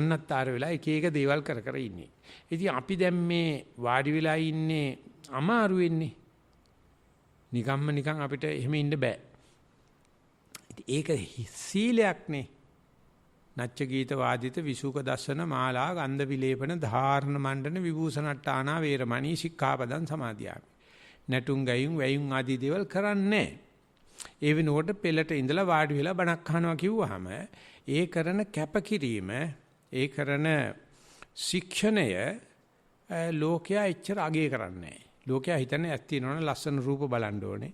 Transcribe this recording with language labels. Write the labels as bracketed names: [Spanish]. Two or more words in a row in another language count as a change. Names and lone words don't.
[Sinhala] නන්නත්තර වෙලා එක එක දේවල් කර කර ඉන්නේ. ඉතින් අපි දැන් මේ වාඩි වෙලා ඉන්නේ අමාරු වෙන්නේ. නිකන් අපිට එහෙම ඉන්න බෑ. ඒක සීලයක් නේ. [Pali] නච්ච ගීත වාදිත විසුක දස්සන මාලා ගන්ධ විලේපන ධාරණ මණ්ඩන විභූෂණට්ටානා වේරමණී සික්ඛාපදං සමාදියාමි. [Sinhala] නැටුම් ගයුම් වැයුම් ආදී දේවල් කරන්නේ. ඒ වෙනුවට පෙළට ඉඳලා වාඩි වෙලා බණක් අහනවා කිව්වහම ඒ කරන කැපකිරීම ඒ කරන ශික්ෂණය ලෝකයා එච්චර අගය කරන්නේ නැහැ. ලෝකයා හිතන්නේ ඇස් තියෙනවනම් ලස්සන රූප බලන්න ඕනේ.